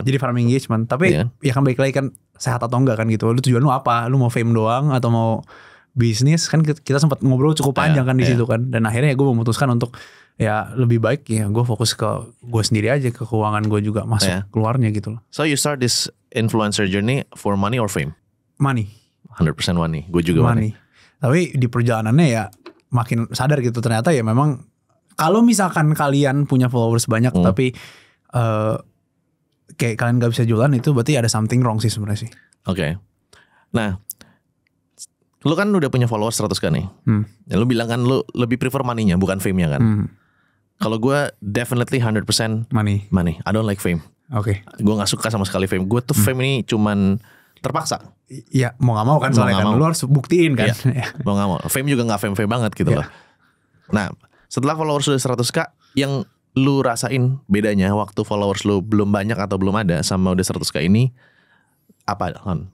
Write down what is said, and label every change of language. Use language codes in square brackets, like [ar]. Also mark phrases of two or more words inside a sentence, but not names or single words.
[en] Jadi farming engagement. [id] Tapi Iya. ya kan balik lagi kan sehat atau enggak kan gitu. Lu tujuan lu apa? Lu mau fame doang atau mau bisnis? Kan kita sempat ngobrol cukup panjang kan di situ kan. Dan akhirnya gue memutuskan untuk ya lebih baik ya gue fokus ke gue sendiri aja, ke keuangan gue juga masuk keluarnya gitu loh. [en] So you start this influencer journey for money or fame? Money. 100% money. [id] Gue juga money. Tapi di perjalanannya ya makin sadar gitu ternyata ya memang kalau misalkan kalian punya followers banyak tapi kayak kalian gak bisa jualan, itu berarti ada [en] something wrong [id] sih sebenarnya sih. Oke. Nah, lu kan udah punya followers 100 kan nih. Ya, lu bilang kan lu lebih prefer money-nya bukan fame-nya kan. Kalau gue definitely 100% [en] Money. I don't like fame. [id] Oke. Gue gak suka sama sekali fame. Gue tuh fame ini cuman terpaksa. Iya, mau gak mau kan soalnya kan. Lu harus buktiin kan. Iya, mau gak mau. Fame juga gak fame-fame banget gitu loh. Nah, setelah followers sudah 100k, yang lu rasain bedanya waktu followers lu belum banyak atau belum ada sama udah 100k ini apa kan?